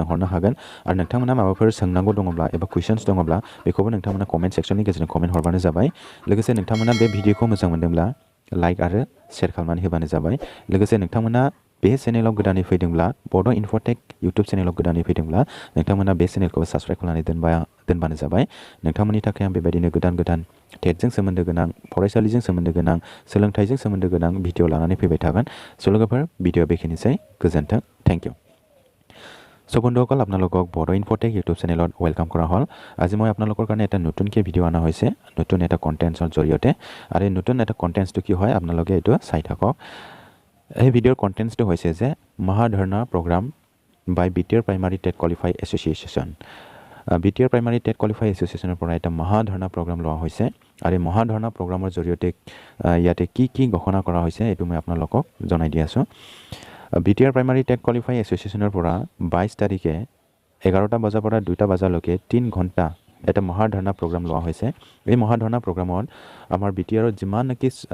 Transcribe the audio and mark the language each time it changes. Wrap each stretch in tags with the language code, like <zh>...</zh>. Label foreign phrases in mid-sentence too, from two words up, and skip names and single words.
<brx>हरनो हागोन आरो नोंथांमोना माबाफोर सोंनांगौ दङब्ला एबा कुइसन्स दङब्ला बेखौबो नोंथांमोना कमेन्ट सेक्सननि गेजेरजों कमेन्ट हरबानो जाबाय लोगोसे नोंथांमोना बे भिडिअखौ मोजां मोनदोंब्ला लाइक आरो शेयार खालामनानै होबानो जाबाय लोगोसे नोंथांमोना बे चेनेलाव गोदानै फैदोंब्ला बड' इनफटेक इउटुब चेनेलाव गोदानै फैदोंब्ला नोंथांमोना बे चेनेलखौ साबस्क्राइब खालामनानै दोनबानो जाबाय नोंथांमोननि थाखाय आं बेबायदिनो गोदान गोदान टेटजों सोमोन्दो गोनां फरायसालिजों सोमोन्दो गोनां सोलोंथाइजों सोमोन्दो गोनां भिडिअ लानानै फैबाय थागोन स' लोगोफोर भिडिअ बेखिनिसै गोजोन्थों</brx> <en>thank you</en> <as>সো বন্ধুসকল আপোনালোকক বড়ো ইনফটেক ইউটিউব চেনেলত ৱেলকাম কৰা হ'ল আজি মই আপোনালোকৰ কাৰণে এটা নতুনকৈ ভিডিঅ' অনা হৈছে নতুন এটা কণ্টেণ্টছৰ জৰিয়তে আৰু এই নতুন এটা কণ্টেণ্টছটো কি হয় আপোনালোকে এইটো চাই থাকক এই ভিডিঅ'ৰ কণ্টেণ্টছটো হৈছে যে মহা ধৰ্ণা</as> <en>program by</en> <as>বিটিআৰ প্ৰাইমাৰী টেট কোৱালিফাই এছ'চিয়েশ্যন বিটিআৰ প্ৰাইমাৰী টেট কোৱালিফাই এছ'চিয়েশ্যনৰ পৰা এটা মহা ধৰ্ণা প্ৰগ্ৰাম লোৱা হৈছে আৰু এই মহা ধৰ্ণা প্ৰগ্ৰামৰ জৰিয়তে ইয়াতে কি ঘোষণা কৰা হৈছে এইটো মই আপোনালোকক জনাই দি আছোঁ বিটিআৰ প্ৰাইমাৰী টেট কোৱালিফাই এছ'চিয়েশ্যনৰ পৰা 22 তাৰিখে 11টা বজাৰ পৰা 2টা বজালৈকে 3 ঘণ্টা এটা মহা ধৰ্ণা প্ৰগ্ৰাম লোৱা হৈছে এই মহা ধৰ্ণা প্ৰগ্ৰামত আমাৰ বিটিআৰৰ যিমান নেকি</as>